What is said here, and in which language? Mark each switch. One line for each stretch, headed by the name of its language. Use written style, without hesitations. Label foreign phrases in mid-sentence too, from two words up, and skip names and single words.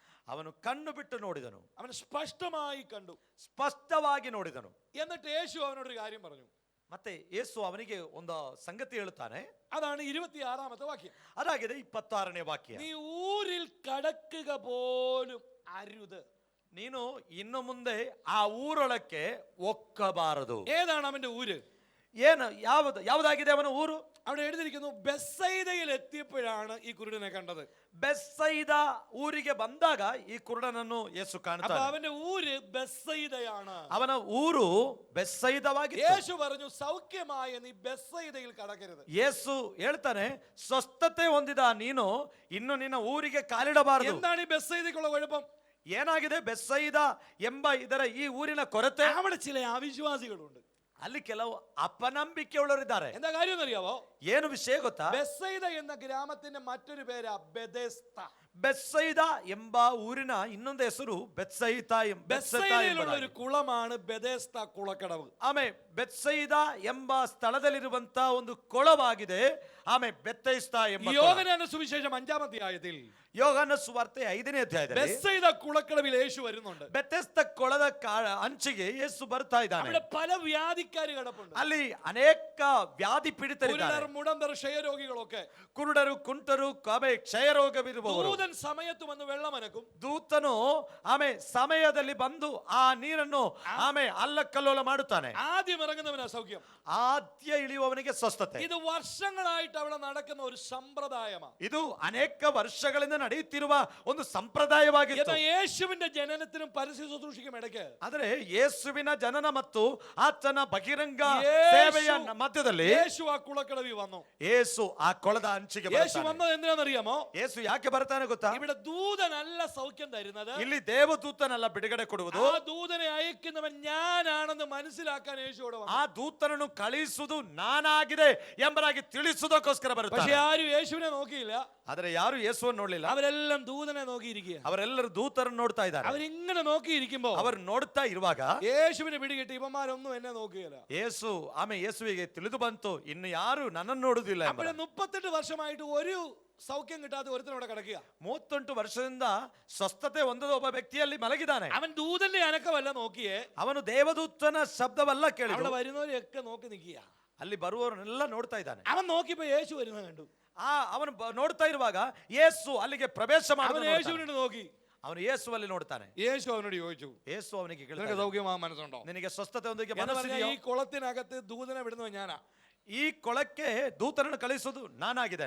Kannada: ಅವನು ಕಣ್ಣು ಬಿಟ್ಟು ನೋಡಿದನು,
Malayalam: അവൻ സ്പഷ്ടമായി കണ്ടു.
Kannada: ಸ್ಪಷ್ಟವಾಗಿ ನೋಡಿದನು.
Malayalam: എന്നിട്ട് യേശു അവനോടൊരു കാര്യം പറഞ്ഞു.
Kannada: ಮತ್ತೆ ಯೇಸು ಅವನಿಗೆ ಒಂದು ಸಂಗತಿ ಹೇಳುತ್ತಾನೆ.
Malayalam: അതാണ് 26ാമത്തെ വാക്യം.
Kannada: ಅದಾಗಿದೆ 26ನೇ ವಾಕ್ಯ.
Malayalam: നീ ഊരിൽ കടക്കുക പോലും അരുത്.
Kannada: ನೀನು ಇನ್ನು ಮುಂದೆ ಆ ಊರೊಳಕ್ಕೆ ಒಕ್ಕಬಾರದು.
Malayalam: ഏതാണ് അവന്റെ ഊര്?
Kannada: ಏನು ಯಾವುದಾಗಿದೆ ಅವನ ಊರು?
Malayalam: അവിടെ എഴുതിയിരിക്കുന്നു, ബെത്സയിദയിൽ എത്തിയപ്പോഴാണ് ഈ കുരുടനെ കണ്ടത്.
Kannada: ಬೆತ್ಸೈದ ಊರಿಗೆ ಬಂದಾಗ ಈ ಕುರುಡನನ್ನು ಯೇಸು
Malayalam: അപ്പൊ
Kannada: ಕಾಣುತ್ತಾನೆ.
Malayalam: അവന്റെ ഊര് ബെത്സയിദയാണ്.
Kannada: ಅವನ ಊರು ಬೆತ್ಸೈದವಾಗಿತ್ತು.
Malayalam: യേശു പറഞ്ഞു, സൗഖ്യമായ നീ ബെത്സയിദയിൽ കടക്കരുത്.
Kannada: ಯೇಸು ಹೇಳ್ತಾನೆ, ಸ್ವಸ್ಥತೆ ಹೊಂದಿದ ನೀನು ಇನ್ನು ನಿನ್ನ ಊರಿಗೆ ಕಾಲಿಡಬಾರದು.
Malayalam: എന്താണ് ഈ ബെത്സയിദയ്ക്കുള്ള കുഴപ്പം?
Kannada: ಏನಾಗಿದೆ ಬೆತ್ಸೈದ ಎಂಬ ಇದರ ಈ ಊರಿನ ಕೊರತೆ?
Malayalam: അവിടെ ചില അവിശ്വാസികളുണ്ട്.
Kannada: ಅಲ್ಲಿ ಕೆಲವು ಅಪನಂಬಿಕೆ ಉಳ್ಳವರಿದ್ದಾರೆ.
Malayalam: എന്താ കാര്യം എന്നറിയാവോ?
Kannada: ಏನು ವಿಷಯ ಗೊತ್ತಾ?
Malayalam: ബെത്സയിദ എന്ന ഗ്രാമത്തിന്റെ മറ്റൊരു പേരാ ബെഥെസ്ദ.
Kannada: ಬೆತ್ಸೈದ ಎಂಬ ಊರಿನ ಇನ್ನೊಂದು ಹೆಸರು ಬೆತ್ಸೈದ.
Malayalam: ബെത്സയിദയിലുള്ള ഒരു കുളമാണ് ബെഥെസ്ദ കുളക്കടവ്.
Kannada: ಆಮೇಲೆ ಬೆತ್ಸೈದ ಎಂಬ ಸ್ಥಳದಲ್ಲಿರುವಂತ ಒಂದು ಕೊಳವಾಗಿದೆ. ಆಮೇಲೆ ಬೆತ್ತೈಸ್ತ ಎಂಬ
Malayalam: യോഹന്നാന്റെ സുവിശേഷം 5-ാം അധ്യായത്തിൽ
Kannada: ಯೋಹಾನ ಸುವಾರ್ತೆ 5ನೇ ಅಧ್ಯಾಯದಲ್ಲಿ
Malayalam: ബെത്സയിദ കുളക്കടവിൽ യേശു വരുന്നുണ്ട്.
Kannada: ಬೆತ್ತೆಸ್ತ ಕೊಳದ ಅಂಚಿಗೆ ಯೇಸು ಬರ್ತಾ ಇದ್ದಾನೆ.
Malayalam: അവിടെ പല വ്യാധിക്കാര് കിടപ്പുണ്ട്.
Kannada: ಅಲ್ಲಿ ಅನೇಕ ವ್ಯಾಧಿ ಪೀಡಿತರಿದ್ದಾರೆ.
Malayalam: കുരുടർ, മുടന്തർ, ക്ഷയരോഗികളൊക്കെ.
Kannada: ಕುರುಡರು, ಕುಂಟರು, ಕ್ಷಯರೋಗವಿರುವವರು.
Malayalam: ദൂതൻ സമയത്ത് വന്ന് വെള്ളമനക്കും.
Kannada: ದೂತನು ಸಮಯದಲ್ಲಿ ಬಂದು ಆ ನೀರನ್ನು ಅಲ್ಲಕಲ್ಲೋಲ ಮಾಡುತ್ತಾನೆ.
Malayalam: ആദ്യം ഇറങ്ങുന്നവനാ സൗഖ്യം.
Kannada: ಆದ್ಯ ಇಳಿಯುವವನಿಗೆ ಸ್ವಸ್ಥತೆ.
Malayalam: ഇത് വർഷങ്ങളായിട്ട് അവിടെ നടക്കുന്ന ഒരു സമ്പ്രദായമാണ്.
Kannada: ಇದು ಅನೇಕ ವರ್ಷಗಳಿಂದ ನಡೆಯುತ್ತಿರುವ ಒಂದು ಸಂಪ್ರದಾಯವಾಗಿತ್ತು.
Malayalam: എന്നാൽ യേശുവിന്റെ ജനനത്തിനും പരസ്യ ശുശ്രൂഷയ്ക്കും ഇടയ്ക്ക്,
Kannada: ಆದರೆ ಯೇಸುವಿನ ಜನನ ಮತ್ತು ಆತನ ಬಹಿರಂಗ ಸೇವೆಯ ಮಧ್ಯದಲ್ಲಿ
Malayalam: യേശു ആ കുളക്കടവിൽ വന്നു.
Kannada: ಯೇಸು ಆ ಕೊಳದ ಅಂಚಿಗೆ
Malayalam: യേശു
Kannada: ಬರ್ತಾನೆ.
Malayalam: വന്നത് എന്തിനാണെന്നറിയാമോ?
Kannada: ಯೇಸು ಯಾಕೆ ಬರ್ತಾನೆ ಗೊತ್ತಾ?
Malayalam: ഇവിടെ ദൂതനല്ല സൗഖ്യം തരുന്നത്.
Kannada: ಇಲ್ಲಿ ದೇವದೂತನಲ್ಲ ಬಿಡುಗಡೆ ಕೊಡುವುದು.
Malayalam: ആ ദൂതനെ അയക്കുന്നവൻ ഞാനാണെന്ന് മനസ്സിലാക്കാൻ യേശുവിടെ വന്നു.
Kannada: ಆ ದೂತನನ್ನು ಕಳಿಸುವುದು ನಾನಾಗಿದೆ ಎಂಬುದಾಗಿ ತಿಳಿಸುವುದಕ್ಕೋಸ್ಕರ
Malayalam: പക്ഷെ
Kannada: ಬರುತ್ತಾನೆ.
Malayalam: ആരും യേശുവിനെ നോക്കിയില്ല.
Kannada: ಆದರೆ ಯಾರು ಯೇಸುವನ್ನು ನೋಡಲಿಲ್ಲ.
Malayalam: അവരെല്ലാം ദൂതനെ നോക്കിയിരിക്കുക.
Kannada: ಅವರೆಲ್ಲರೂ ದೂತರನ್ನು ನೋಡ್ತಾ ಇದ್ದಾರೆ.
Malayalam: അവരിങ്ങനെ നോക്കിയിരിക്കുമ്പോ
Kannada: ಅವರು ನೋಡ್ತಾ ಇರುವಾಗ
Malayalam: യേശുവിനെ പിടികിട്ടി, ഇവന്മാരൊന്നും എന്നെ നോക്കുകയില്ല.
Kannada: ಯೇಸುವಿಗೆ ತಿಳಿದು ಬಂತು, ಇನ್ನು ಯಾರು ನನ್ನನ್ನು ನೋಡುವುದಿಲ್ಲ.
Malayalam: അപ്പോൾ 38 വർഷമായിട്ട് ഒരു സൗഖ്യം കിട്ടാതെ ഒരുത്തനവിടെ കിടക്കുക.
Kannada: 38 ವರ್ಷದಿಂದ ಸ್ವಸ್ಥತೆ ಹೊಂದದ ಒಬ್ಬ ವ್ಯಕ್ತಿಯಲ್ಲಿ ಮಲಗಿದ್ದಾನೆ.
Malayalam: അവൻ ദൂതന്റെ അനക്കമല്ല നോക്കിയേ,
Kannada: ಅವನು ದೇವದೂತನ ಶಬ್ದವಲ್ಲ
Malayalam: അവിടെ
Kannada: ಕೇಳಿದ.
Malayalam: വരുന്നവരെയൊക്കെ നോക്കി നിൽക്കുക.
Kannada: ಅಲ್ಲಿ ಬರುವವರನ್ನೆಲ್ಲ ನೋಡ್ತಾ ಇದ್ದಾನೆ.
Malayalam: അവൻ നോക്കിയപ്പോ യേശു വരുന്നത് കണ്ടു.
Kannada: ಅವನು ನೋಡ್ತಾ ಇರುವಾಗ ಯೇಸು ಅಲ್ಲಿಗೆ ಪ್ರವೇಶ
Malayalam: അവൻ
Kannada: ಮಾಡಿ
Malayalam: യേശുവിനോട് നോക്കി.
Kannada: ಅವನು ಯೇಸುವಲ್ಲಿ ನೋಡ್ತಾನೆ.
Malayalam: യേശു അവനോട് ചോദിച്ചു,
Kannada: ಯೇಸು ಅವನಿಗೆ
Malayalam: നിനക്ക്
Kannada: ಕೇಳ್ತಾನೆ,
Malayalam: സൗഖ്യമാകാൻ മനസ്സുണ്ടോ?
Kannada: ನಿನಗೆ ಸ್ವಸ್ಥತೆ ಹೊಂದಕ್ಕೆ
Malayalam: എന്ന് പറഞ്ഞാൽ
Kannada: ಮನಸ್ಸಿದೆಯೋ?
Malayalam: ഈ കുളത്തിനകത്ത് ദൂതനെ വിടുന്നത് ഞാനാ.
Kannada: ಈ ಕೊಳಕ್ಕೆ ದೂತರನ್ನು ಕಳಿಸುವುದು ನಾನಾಗಿದ್ದೇನೆ.